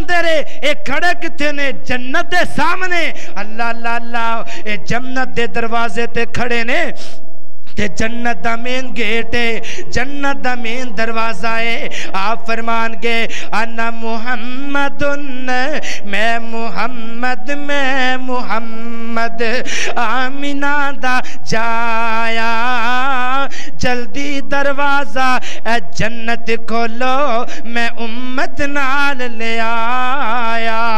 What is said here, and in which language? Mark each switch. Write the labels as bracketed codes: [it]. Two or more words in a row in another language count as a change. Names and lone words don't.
[pa] اے کھڑے کتھے نے جنت دے سامنے, اللہ اللہ اللہ اے جنت دے دروازے تے کھڑے نے تے جنت دا [en] main gate [pa] ہے، جنت دا مین دروازہ ہے. آپ فرمان گے [ar] انا محمد، [pa] میں محمد، میں محمد آمینہ دا جایا، جلدی دروازہ اے جنت کھولو، میں امت نال لے آیا.